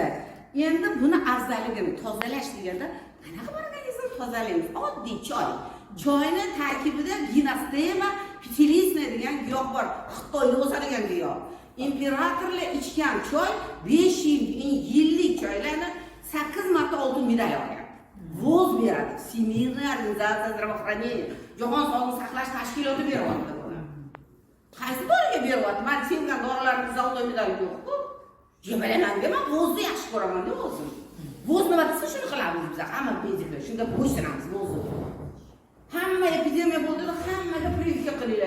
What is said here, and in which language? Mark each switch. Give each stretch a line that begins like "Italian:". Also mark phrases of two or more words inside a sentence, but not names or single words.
Uzbek: Endi buni afzalligini tozalash deganda, qanaqa organizmni tozalaymiz? Oddiy choy. Choyni tarkibida ginastema pitilisna degan giyoh bor. Xitoyda o'sadigan giyoh. Imperatorlar ichgan choy 5 yillik choylarni 8 marta oltin medal olgan. Voz beradi.
Russian: Всемирное организация здравоохранения.
Uzbek: Jahon sog'liqni saqlash tashkiloti beryapti buni. Qaysi doriga beryapti? Men sevgan dorilarni zavod medali yo'q-ku. Jebalaman dema, vozni yaxshi ko'raman-da o'zim. Voz nima desa shuni qilamiz biz. Hamma mediklar shunda bo'ysunamiz vozni. Hamma epidemiya bo'ldi-da, hammaga прививка qilinglar.